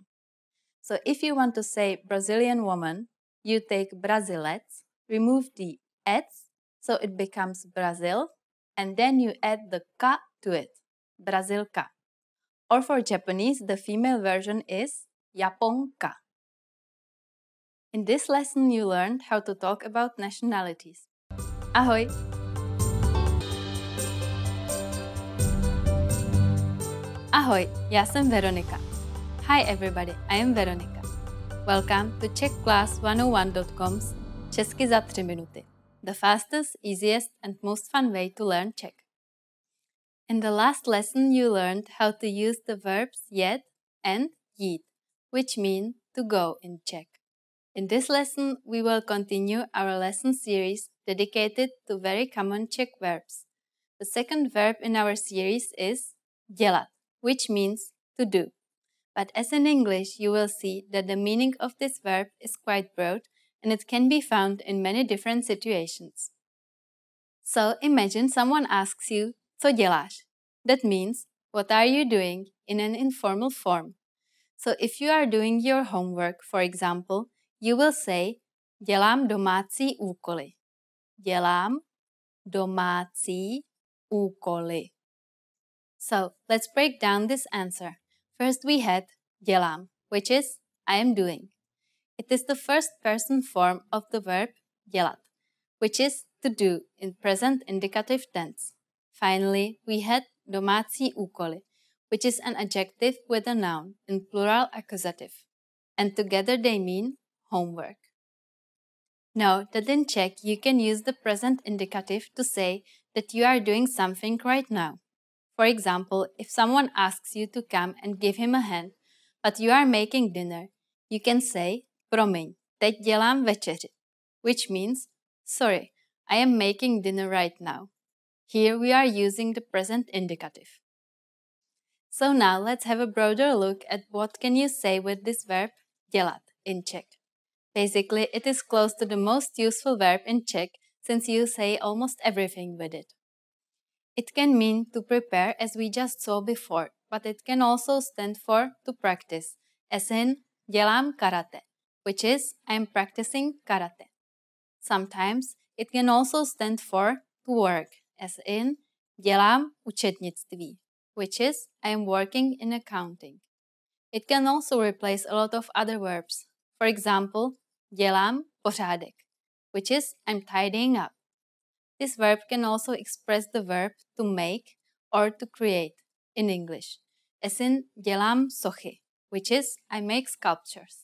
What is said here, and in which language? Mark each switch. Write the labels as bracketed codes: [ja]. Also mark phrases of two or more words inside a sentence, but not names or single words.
[en] So if you want to say Brazilian woman, you take Brasilec, remove the ets, so it becomes Brazil, and then you add the ka to it, Brasilka. Or for Japanese, the female version is Japonka. In this lesson, you learned how to talk about nationalities. [cs] Ahoj! Ahoj, já jsem Veronika. [en] Hi everybody, I am Veronika. Welcome to czechclass101.com's Česky za 3 minuty, the fastest, easiest and most fun way to learn Czech. In the last lesson, you learned how to use the verbs jet and jít, which mean to go in Czech. In this lesson, we will continue our lesson series dedicated to very common Czech verbs. The second verb in our series is dělat, which means to do. But as in English, you will see that the meaning of this verb is quite broad and it can be found in many different situations. So imagine someone asks you, [cs] co děláš? [en] That means, what are you doing, in an informal form. So if you are doing your homework, for example, you will say, [cs] dělám domácí úkoly. Dělám domácí úkoly. [en] So let's break down this answer. First we had dělám, which is I am doing. It is the first person form of the verb dělat, which is to do in present indicative tense. Finally, we had [cs] domácí úkoly, [en] which is an adjective with a noun in plural accusative. And together they mean homework. Note that in Czech you can use the present indicative to say that you are doing something right now. For example, if someone asks you to come and give him a hand, but you are making dinner, you can say, [cs] promiň, teď dělám večeři, [en] which means, sorry, I am making dinner right now. Here we are using the present indicative. So now let's have a broader look at what can you say with this verb dělat in Czech. Basically, it is close to the most useful verb in Czech since you say almost everything with it. It can mean to prepare as we just saw before, but it can also stand for to practice, as in [cs] dělám karate, [en] which is I am practicing karate. Sometimes it can also stand for to work, as in [cs] dělám účetnictví, [en] which is I am working in accounting. It can also replace a lot of other verbs. For example, [cs] dělám pořádek, [en] which is I'm tidying up. This verb can also express the verb to make or to create in English, as in [cs] dělám sochy, [en] which is I make sculptures.